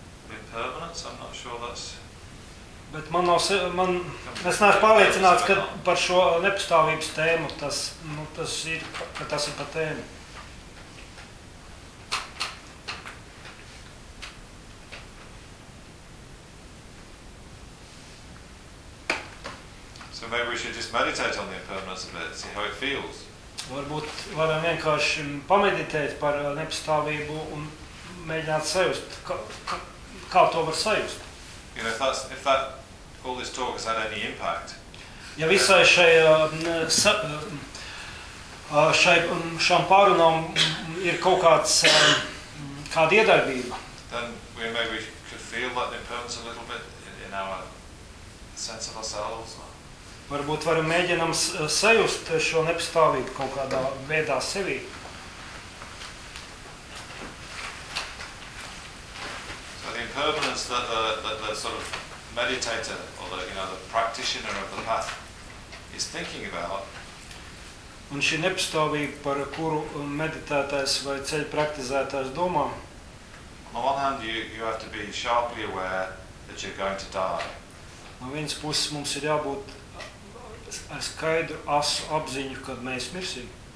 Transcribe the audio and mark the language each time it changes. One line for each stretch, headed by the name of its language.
English: The impermanence, I'm not sure that's...
Latvian: Bet es neesmu pārliecināts, ka par šo nepastāvības tēmu tas, nu, tas ir, ka tas ir pa tēmu.
English: So maybe we should just meditate on the impermanence of it, see how it feels.
Latvian: Varbūt varam vienkārši pameditēt par nepastāvību un mēģināt sajust, kā to var sajust.
English: You know, if that all this talk has had any impact.
Latvian: Ja visai šai pārunām ir kaut kāds kāda iedarbība.
English: Then we maybe could feel that impermanence a little bit in our sense of ourselves.
Latvian: Varbūt varam mēģinam sajust šo nepastāvību kaut kādā veidā sevī.
English: So the impermanence that sort of meditator or the, you know, the practitioner of the path is thinking about.
Latvian: Un šī nepastāvība, par kuru meditētājs vai ceļa praktizētājs domā.
English: On one hand, you have to be sharply aware that you're going to die.
Latvian: No vienas puses mums ir jābūt ar skaidru asu apziņu, kad mēs mirsim.